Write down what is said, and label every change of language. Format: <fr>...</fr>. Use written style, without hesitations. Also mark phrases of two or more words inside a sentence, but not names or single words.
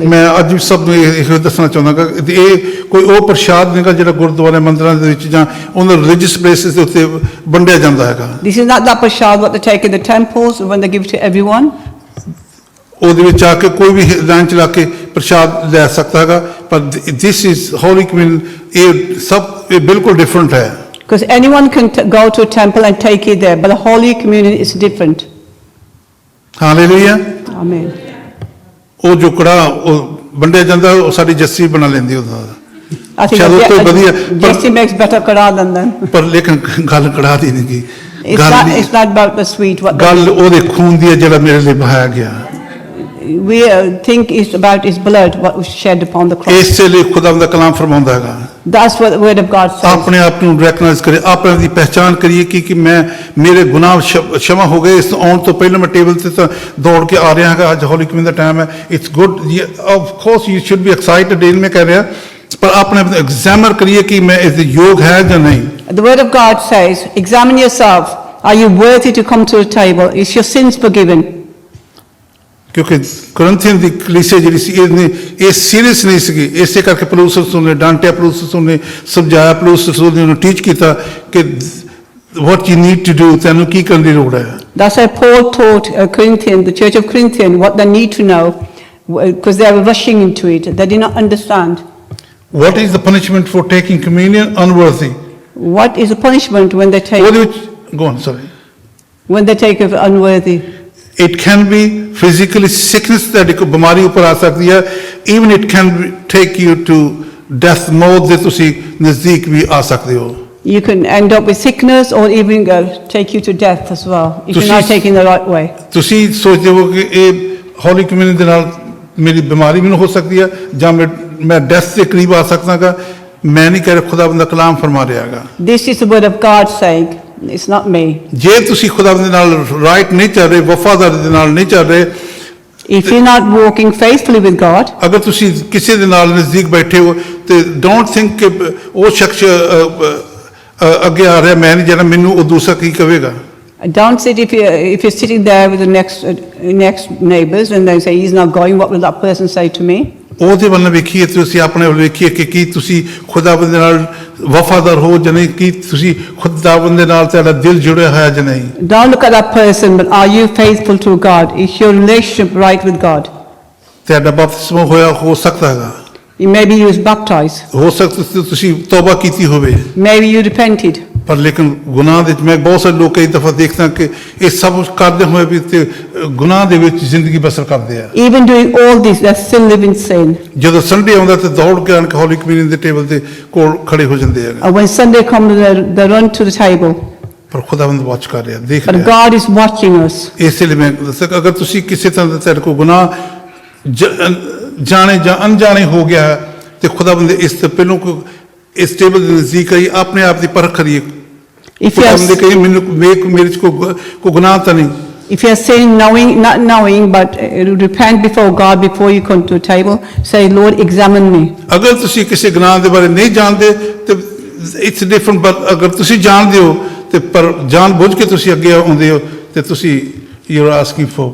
<pa>ਮੈਂ ਅੱਜ ਵੀ ਸਭ ਨੂੰ ਇਹ ਦੱਸਣਾ ਚਾਹੁੰਦਾ ਕਿ ਇਹ ਕੋਈ ਉਹ ਪ੍ਰਸ਼ਾਦ ਨਹੀਂਗਾ ਜਿਹੜਾ ਗੁਰਦੁਆਰੇ ਮੰਦਿਰਾਂ ਦੇ ਵਿੱਚ ਜਾਂ ਉਹਨਾਂ</pa> <en>religious places</en> <pa>ਦੇ ਉੱਤੇ ਵੰਡਿਆ ਜਾਂਦਾ ਹੈਗਾ।</pa> <en>This is not that prasad what they take in the temples when they give to everyone.</en> <pa>ਉਹਦੇ ਵਿੱਚ ਆ ਕੇ ਕੋਈ ਵੀ ਲਾਈਨ ਚਲਾ ਕੇ ਪ੍ਰਸ਼ਾਦ ਲੈ ਸਕਦਾ ਹੈਗਾ, ਪਰ</pa> <en>this is Holy Communion,</en> <pa>ਇਹ ਸਭ ਇਹ ਬਿਲਕੁਲ ਡਿਫਰੈਂਟ ਹੈ।</pa> <en>Because anyone can go to a temple and take it there, but the Holy Communion is different.</en> <pa>ਹਾਲੇਲੂਇਆ।</pa> <en>Amen.</en> <pa>ਉਹ ਜੋ ਕੜਾ ਉਹ ਵੰਡਿਆ ਜਾਂਦਾ ਉਹ ਸਾਡੀ ਜੱਸੀ ਬਣਾ ਲੈਂਦੀ ਉਹਦਾ।</pa> <en>I think</en> <pa>ਚਲੋ ਕੋਈ ਵਧੀਆ</pa> <en>Jesse makes better kara than them.</en> <pa>ਪਰ ਲੇਕਿਨ ਗੱਲ ਕੜਾ ਦੀ ਨਹੀਂ ਗੀ।</pa> <en>It's not about the sweet. What</en> <pa>ਗੱਲ ਉਹਦੇ ਖੂਨ ਦੀ ਹੈ ਜਿਹੜਾ ਮੇਰੇ ਲਈ ਬਹਾਇਆ ਗਿਆ।</pa> <en>we think it's about his blood, what was shed upon the cross.</en> <pa>ਇਸੇ ਲਈ ਖੁਦਾਵੰਦ ਦਾ ਕਲਾਮ ਫਰਮਾਉਂਦਾ ਹੈਗਾ</pa> <en>That's what the word of God says.</en> <pa>ਆਪਣੇ ਆਪ ਨੂੰ ਰੈਕਗਨਾਈਜ਼ ਕਰੇ, ਆਪਣੇ ਆਪ ਦੀ ਪਹਿਚਾਨ ਕਰੀਏ ਕਿ ਮੈਂ ਮੇਰੇ ਗੁਨਾਹ क्षमा ਹੋ ਗਏ। ਇਸ ਆਉਣ ਤੋਂ ਪਹਿਲਾਂ ਮੈਂ ਟੇਬਲ ਤੇ ਤਾਂ ਦੌੜ ਕੇ ਆ ਰਿਹਾ ਹੈਗਾ, ਅੱਜ ਹੋਲੀ ਕਮਿਊਨ ਦਾ ਟਾਈਮ ਹੈ।</pa> <en>it's good, of course you should be excited,</en> <pa>ਇਹ ਮੈਂ ਕਹਿ ਰਿਹਾ, ਪਰ ਆਪਣੇ ਆਪ ਨੂੰ ਐਗਜ਼ਾਮਰ ਕਰੀਏ ਕਿ ਮੈਂ ਇਸ ਦੇ ਯੋਗ ਹੈ ਜਾਂ ਨਹੀਂ।</pa> <en>The word of God says, examine yourself. Are you worthy to come to the table? Is your sins forgiven?</en> <pa>ਕਿਉਂਕਿ ਕਰੰਥੀਅਨ ਦੀ ਕਲੀਸਿਆ ਜਿਹੜੀ ਸੀ ਇਹ ਸੀਰੀਅਸ ਨਹੀਂ ਸੀਗੀ, ਇਸੇ ਕਰਕੇ ਪੌਲੁਸ ਰਸੂਲ ਨੇ ਡਾਂਟਿਆ, ਪੌਲੁਸ ਰਸੂਲ ਨੇ ਸਮਝਾਇਆ, ਪੌਲੁਸ ਰਸੂਲ ਨੇ ਉਹਨੂੰ ਟੀਚ ਕੀਤਾ ਕਿ</pa> <en>what you need to do,</en> <pa>ਤੈਨੂੰ ਕੀ ਕਰਨ ਦੀ ਲੋੜ ਹੈ।</pa> <en>That's why Paul taught the church of Corinthian, what they need to know, because they were rushing into it. They did not understand. What is the punishment for taking communion unworthy? What is the punishment when they</en> <pa>ਉਹਦੇ</pa> <en>take ਵਿੱਚ go on, sorry. when they take it unworthy? It can be physically sickness, that</en> <pa>ਇੱਕ ਬਿਮਾਰੀ ਉੱਪਰ ਆ ਸਕਦੀ ਹੈ।</pa> <en>Even it can take you to death,</en> <pa>ਮੌਤ ਦੇ ਤੁਸੀਂ ਨਜ਼ਦੀਕ ਵੀ ਆ ਸਕਦੇ ਹੋ।</pa> <en>You can end up with sickness or even take you to death as well if you're not taking the right way.</en> <pa>ਤੁਸੀਂ ਸੋਚਦੇ ਹੋ ਕਿ ਇਹ ਹੋਲੀ ਕਮਿਊਨ ਦੇ ਨਾਲ ਮੇਰੀ ਬਿਮਾਰੀ ਮੈਨੂੰ ਹੋ ਸਕਦੀ ਹੈ ਜਾਂ ਮੈਂ ਡੈਥ ਦੇ ਕਰੀਬ ਆ ਸਕਦਾਗਾ। ਮੈਂ ਨਹੀਂ ਕਹਿ ਰਿਹਾ, ਖੁਦਾਵੰਦ ਦਾ ਕਲਾਮ ਫਰਮਾ ਰਿਹਾ ਹੈਗਾ।</pa> <en>This is the word of God saying, it's not me.</en> <pa>ਜੇ ਤੁਸੀਂ ਖੁਦਾਵੰਦ ਦੇ ਨਾਲ ਰਾਈਟ ਨਹੀਂ ਚੱਲ ਰਹੇ, ਵਫਾਦਾਰੀ ਦੇ ਨਾਲ ਨਹੀਂ ਚੱਲ ਰਹੇ,</pa> <en>If you're not walking faithfully with God,</en> <pa>ਅਗਰ ਤੁਸੀਂ ਕਿਸੇ ਦੇ ਨਾਲ ਨਜ਼ਦੀਕ ਬੈਠੇ ਹੋ ਤੇ</pa> <en>don't think</en> <pa>ਕਿ ਉਹ ਸ਼ਖਸ ਅੱਗੇ ਆ ਰਿਹਾ, ਮੈਂ ਨਹੀਂ ਜਾਣਾ, ਮੈਨੂੰ ਉਹ ਦੂਸਰਾ ਕੀ ਕਹੇਗਾ।</pa> <en>don't sit if you're sitting there with the next neighbors and they say he's not going, what will that person say to me?</en> <pa>ਉਹਦੇ ਵੱਲ ਵੇਖੀਏ, ਤੁਸੀਂ ਆਪਣੇ ਵੱਲ ਵੇਖੀਏ ਕਿ ਕੀ ਤੁਸੀਂ ਖੁਦਾਵੰਦ ਦੇ ਨਾਲ ਵਫਾਦਾਰ ਹੋ ਜਾਂ ਨਹੀਂ, ਕੀ ਤੁਸੀਂ ਖੁਦਾਵੰਦ ਦੇ ਨਾਲ ਤੁਹਾਡਾ ਦਿਲ ਜੁੜਿਆ ਹੋਇਆ ਜਾਂ ਨਹੀਂ।</pa> <en>Don't look at that person, but are you faithful to God? Is your relationship right with God?</en> <pa>ਤੁਹਾਡਾ ਬਪਤਿਸਮਾ ਹੋਇਆ ਹੋ ਸਕਦਾ ਹੈਗਾ।</pa> <en>Maybe you was baptized.</en> <pa>ਹੋ ਸਕਦਾ ਤੁਸੀਂ ਤੌਬਾ ਕੀਤੀ ਹੋਵੇ,</pa> <en>Maybe you repented.</en> <pa>ਪਰ ਲੇਕਿਨ ਗੁਨਾਹ ਦੇ ਵਿੱਚ ਮੈਂ ਬਹੁਤ ਸਾਰੇ ਲੋਕ ਕਈ ਦਫਾ ਦੇਖਦਾ ਕਿ ਇਹ ਸਭ ਕੁਛ ਕਰਦੇ ਹੋਏ ਵੀ ਤੇ ਗੁਨਾਹ ਦੇ ਵਿੱਚ ਜ਼ਿੰਦਗੀ ਬਸਰ ਕਰਦੇ ਆ।</pa> <en>Even doing all this, they still live in sin.</en> <pa>ਜਦੋਂ ਸੰਡੇ ਆਉਂਦਾ ਤੇ ਦੌੜ ਕੇ ਆਣ ਕੇ ਹੋਲੀ ਕਮਿਊਨੀਅਨ ਦੇ ਟੇਬਲ ਦੇ ਕੋਲ ਖੜੇ ਹੋ ਜਾਂਦੇ ਆ,</pa> <en>And when Sunday comes, they run to the table.</en> <pa>ਪਰ ਖੁਦਾਵੰਦ ਵਾਚ ਕਰ ਰਿਹਾ, ਦੇਖ</pa> <en>But</en> <pa>ਰਿਹਾ।</pa> <en>God is watching us.</en> <pa>ਇਸੇ ਲਈ ਮੈਂ ਦੱਸਿਆ ਕਿ ਅਗਰ ਤੁਸੀਂ ਕਿਸੇ ਤਰ੍ਹਾਂ ਦਾ ਤੁਹਾਡੇ ਕੋਲ ਗੁਨਾਹ ਜਾਣੇ ਜਾਂ ਅਣਜਾਣੇ ਹੋ ਗਿਆ ਹੈ, ਤੇ ਖੁਦਾਵੰਦ ਇਸ ਤੋਂ ਪਹਿਲਾਂ ਕੋ ਇਸ ਟੇਬਲ ਦੇ ਨਜ਼ਦੀਕ ਆਈ ਆਪਣੇ ਆਪ ਦੀ ਪਰਖ ਕਰੀਏ।</pa> <en>If you</en> <pa>ਖੁਦਾਵੰਦ</pa> <en>are,</en> <pa>ਕਹੇ ਮੈਨੂੰ ਮੇਰੇ ਚ ਕੋਈ ਗੁਨਾਹ ਤਾਂ ਨਹੀਂ।</pa> <en>if you are saying knowing, not knowing, but repent before God before you come to a table, say, Lord, examine me.</en> <pa>ਅਗਰ ਤੁਸੀਂ ਕਿਸੇ ਗੁਨਾਹ ਦੇ ਬਾਰੇ ਨਹੀਂ ਜਾਣਦੇ ਤੇ</pa> <en>it's different,</en> <pa>ਪਰ ਅਗਰ ਤੁਸੀਂ ਜਾਣਦੇ ਹੋ ਤੇ ਪਰ ਜਾਣ ਬੁੱਝ ਕੇ ਤੁਸੀਂ ਅੱਗੇ ਆਉਂਦੇ ਹੋ ਤੇ ਤੁਸੀਂ</pa> <en>you are asking for</en>